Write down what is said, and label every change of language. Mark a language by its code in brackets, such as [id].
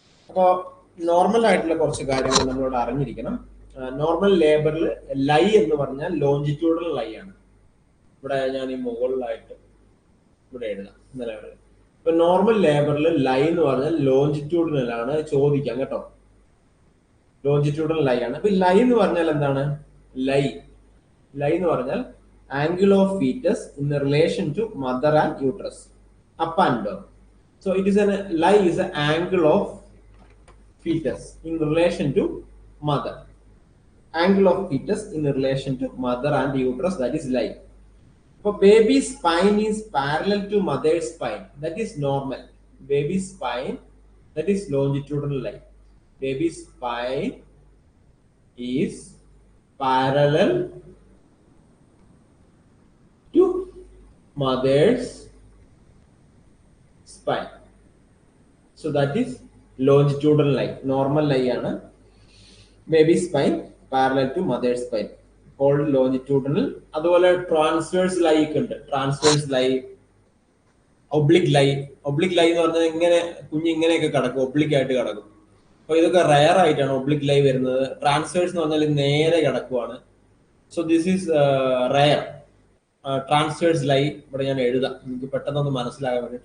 [ml] അപ്പോൾ നോർമൽ ആയിട്ടുള്ള കുറച്ച് കാര്യങ്ങൾ നമ്മളോട് അറിഞ്ഞിരിക്കണം. നോർമൽ ലേബറിൽ ലൈ എന്ന് പറഞ്ഞാൽ ലോഞ്ചിറ്റ്യൂഡൽ ലൈ ആണ്. ഇവിടെ ഞാൻ ഈ മുകളിലായിട്ട് ഇവിടെ എഴുതാം. ഇപ്പൊ നോർമൽ ലേബറിൽ ലൈ എന്ന് പറഞ്ഞാൽ ലോഞ്ചിറ്റ്യൂഡൽ ആണ്. ചോദിക്കാം കേട്ടോ, ലോഞ്ചിറ്റ്യൂഡൽ ലൈ ആണ്. അപ്പൊ ലൈ എന്ന് പറഞ്ഞാൽ എന്താണ്? ലൈ എന്ന് പറഞ്ഞാൽ [en] angle of fetus in relation to mother and uterus, up and down. So it is lie is an angle of fetus in relation to mother. Angle of fetus in relation to mother and uterus, that is lie. So baby's spine is parallel to mother's spine, that is normal. Baby's spine, that is longitudinal lie. Baby's spine is parallel to mother's spine. So that is longitudinal line. Normal line ആണ്. Baby spine parallel to mother's spine called longitudinal. [ml] അതുപോലെ transverse line ഒക്കെ ഉണ്ട്. [en] Transverse line, oblique line. [ml] Oblique line എന്ന് പറഞ്ഞാൽ ഇങ്ങനെ കുഞ്ഞ് ഇങ്ങനെയൊക്കെ കിടക്കും, ഒബ്ലിക് ആയിട്ട് കിടക്കും. അപ്പൊ ഇതൊക്കെ റയർ ആയിട്ടാണ് ഒബ്ലിക് line വരുന്നത്. ട്രാൻസ്വേഴ്സ് എന്ന് പറഞ്ഞാൽ നേരെ കിടക്കുവാണ്. [en] So this is rare. [ml] Transverse ലൈ ഇവിടെ ഞാൻ എഴുതാം, എനിക്ക് പെട്ടെന്നൊന്ന് മനസ്സിലാകാൻ വേണ്ടി.